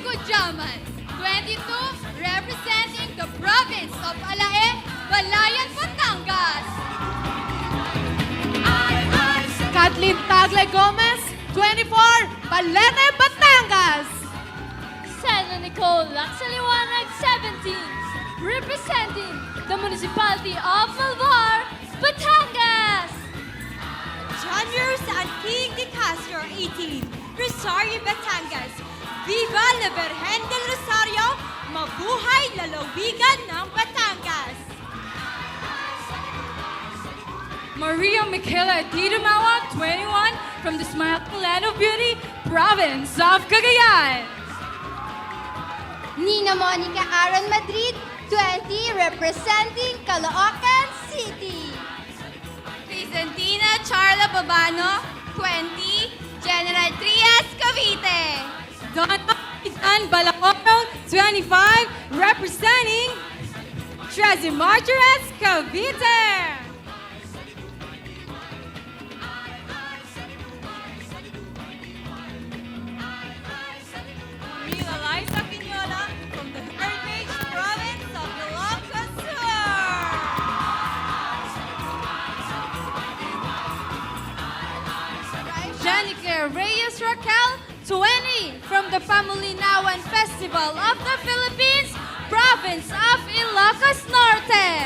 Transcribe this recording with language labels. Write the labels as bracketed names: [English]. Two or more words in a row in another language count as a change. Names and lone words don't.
[English] Jaman. 22, representing the province of Alae, Balayan, Batangas. Kathleen Tagle Gomez, 24, Palete, Batangas. Sana Nicole Laxaliwanag, 17, representing the municipality of Malvar, Batangas. Juniors and King de Castro, 18, Rosario, Batangas. [Spanish] Viva la Virgen del Rosario, [Filipino] mabuhay lalawigan ng Batangas. [English] Maria Michaela Tidumawa, 21, from the Smiling Land of Beauty, province of Cagayan. Nina Monica Aaron Madrid, 20, representing Caloocan City. Crisantina Charla Babano, 20, General Trias, Cavite. Don Balacoro, 25, representing Trezi Martires, Cavite. Mila Liza Quinola from the Heritage Province of Ilocos Sur. Janica Reyes Raquel, 20, from the Pamulinawan Festival of the Philippines, province of Ilocos Norte.